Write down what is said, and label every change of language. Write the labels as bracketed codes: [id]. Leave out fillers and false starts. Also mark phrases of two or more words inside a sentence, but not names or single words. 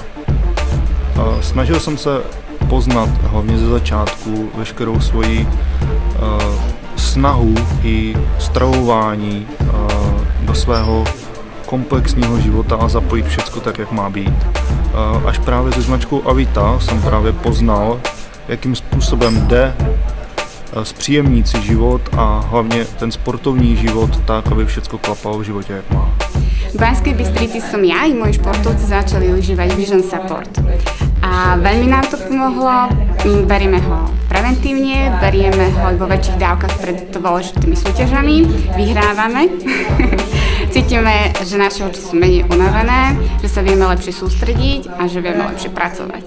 [cs] Snažil jsem se poznat hlavně ze začátku veškerou svoji snahu i stravování do svého komplexního života a zapojit všecko tak, jak má být. Až právě se značkou Avita jsem právě poznal, jakým způsobem jde zpříjemnit si život a hlavně ten sportovní život tak, aby všecko klapalo v životě, jak má. [sk] V Banskej Bystrici som ja i moji športovci začali užívať Vision Support. A veľmi nám to pomohlo, berieme ho preventívne, berieme ho vo väčších dávkach pred dôležitými súťažami, vyhrávame. Cítime, že naše oči sú menej unavené, že sa vieme lepšie sústrediť a že vieme lepšie pracovať.